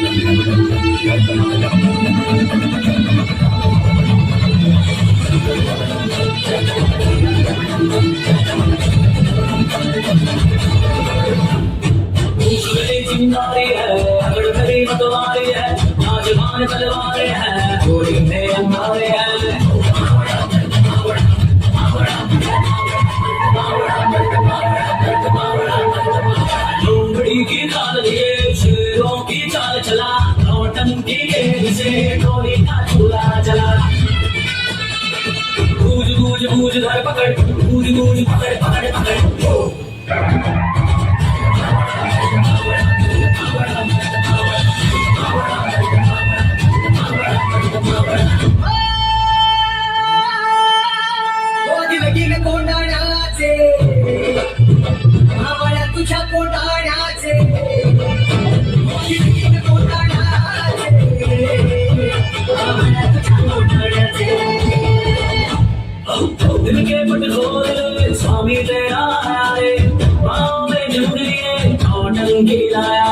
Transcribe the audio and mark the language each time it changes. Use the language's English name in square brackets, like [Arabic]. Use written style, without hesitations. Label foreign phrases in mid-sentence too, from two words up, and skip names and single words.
[Hindi] दूसरे चिंगारी है अगर करी मतवारी है नौजवान तलवारे हैं गोली में अंगारे हैं लोमड़ी की चाल लिए शेरों की चाल चला नौटंकी के से टोली का चूल्हा चला गूंज गूंज गूंज धर पकड़ गूंज गूंज पकड़ पकड़ पकड़ [Marathi] दिल कोंडाण्याचे आम्हाला तुझ्या कोंडाण्याचे दिल कोंडाण्याचे आम्हाला तुझ्या कोंडाण्याचे [Hindi] दिल के पट खोल स्वामी तेरा आया रे पाँव में झुकरी रे नौटंकी लाया